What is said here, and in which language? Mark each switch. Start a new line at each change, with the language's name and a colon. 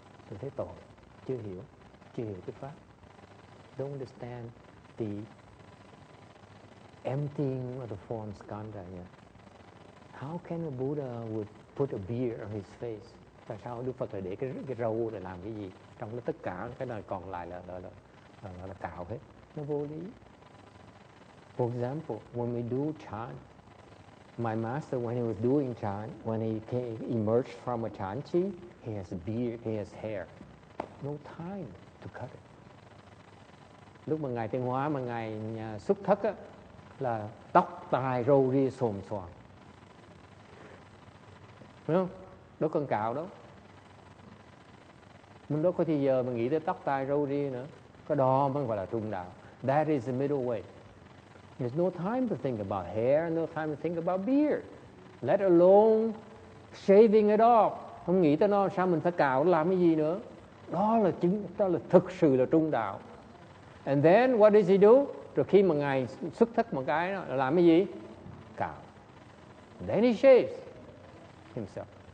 Vietnamese: Tôi thấy tội, chưa hiểu cái pháp.
English: Don't understand the emptying of the form Skanda yet. How can a Buddha would put a beard on his face?
Vietnamese: Tại sao Đức Phật lại để cái râu để làm cái gì? Trong đó tất cả cái này còn lại là cạo hết. Nó vô lý.
English: For example, when we do chant, my master, when he was doing chant, when he emerged from a chanchi, he has a beard, he has hair. No time to cut it.
Vietnamese: Lúc mà Ngài Tiên Hóa, mà Ngài xuất thất á, là tóc tai râu ria xồm xoàm. Đúng không? Đâu cần cạo đâu. Mình đâu có thì giờ mà nghĩ tới tóc tai râu ria nữa. Cái đó mới gọi là trung đạo.
English: That is the middle way. There's no time to think about hair, no time to think about beard. Let alone shaving it off.
Vietnamese: Không nghĩ tới nó, sao mình phải cạo làm cái gì nữa. Đó là thực sự là trung đạo.
English: And then what does he do?
Vietnamese: Rồi khi mà Ngài xuất thất một cái đó, là làm cái gì? Cạo.
English: And then he shaves himself.